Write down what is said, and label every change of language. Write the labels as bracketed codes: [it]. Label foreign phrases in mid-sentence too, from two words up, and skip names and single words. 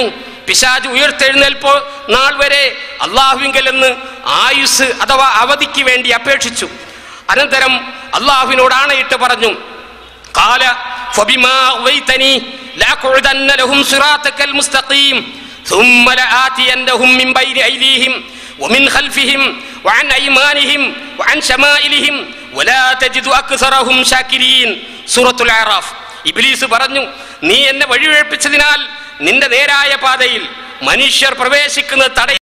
[ml] പിശാച് ഉയർത്തെഴുന്നേൽപ്പോൾ നാൾ വരെ അള്ളാഹുവിങ്കൽ നിന്ന് ആയുസ് അഥവാ അവധിക്ക് വേണ്ടി അപേക്ഷിച്ചു. അനന്തരം അള്ളാഹുവിനോട് ആണയിട്ട് പറഞ്ഞു, [ar] قال فبما أغويتني لأقعدن لهم صراطك المستقيم ثم لآتينهم من بين أيديهم ومن خلفهم وعن أيمانهم وعن شمائلهم ولا تجد أكثرهم شاكرين. [ml] സൂറത്തുൽ അറാഫ്. ഇബ്ലീസ് പറഞ്ഞു, നീ എന്നെ വഴിവെപ്പിച്ചതിനാൽ നിന്റെ നേരായ പാതയിൽ മനുഷ്യർ പ്രവേശിക്കുന്നത് തടയാൻ